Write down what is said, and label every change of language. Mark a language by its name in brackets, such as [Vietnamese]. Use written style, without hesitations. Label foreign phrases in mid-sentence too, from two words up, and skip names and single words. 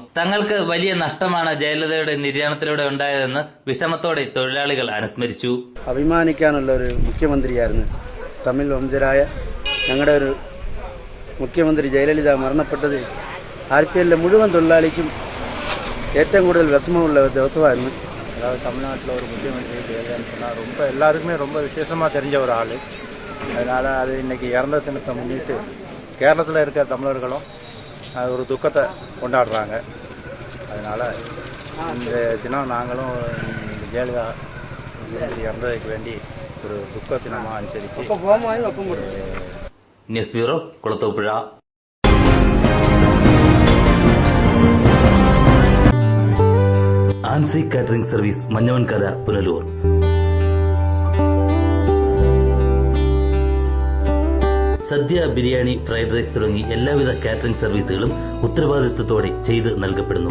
[Malayalam] തങ്ങൾക്ക് വലിയ നഷ്ടമാണ് ജയലളിതയുടെ നിര്യാണത്തിലൂടെ ഉണ്ടായതെന്ന് വിഷമത്തോടെ തൊഴിലാളികൾ അനുസ്മരിച്ചു. അഭിമാനിക്കാനുള്ള ഒരു മുഖ്യമന്ത്രിയായിരുന്നു തമിഴ് വംശജരായ ഞങ്ങളുടെ ഒരു മുഖ്യമന്ത്രി ജയലളിത മരണപ്പെട്ടത് RPL മുഴുവൻ തൊഴിലാളിക്കും ഏറ്റവും കൂടുതൽ വിഷമമുള്ള ദിവസമായിരുന്നു. [Tamil] அதாவது தமிழ்நாட்டில் ஒரு முக்கியமந்திரி ஜெயலலிதா சொன்னால் ரொம்ப எல்லாருக்குமே ரொம்ப விசேஷமாக தெரிஞ்ச ஒரு ஆள். அதனால் அது இன்றைக்கி இறந்த தினத்தை முன்னிட்டு கேரளத்தில் இருக்கிற தமிழர்களும் அது ஒரு துக்கத்தை கொண்டாடுறாங்க. அதனால் இந்த தினம் நாங்களும் ஜெயலலிதா இறந்ததுக்கு வேண்டி ஒரு துக்க தினமாக அனுசரித்து. [English] News Bureau, കുളത്തൂപ്പുഴ. [Malayalam] ആൻസി കാറ്ററിംഗ് സർവീസ്, മഞ്ഞവൻകര, പുനലൂർ. സദ്യ, ബിരിയാണി, [English] fried rice [Malayalam] തുടങ്ങി എല്ലാവിധ കാറ്ററിംഗ് സർവീസുകളും ഉത്തരവാദിത്വത്തോടെ ചെയ്ത് നൽകപ്പെടുന്നു.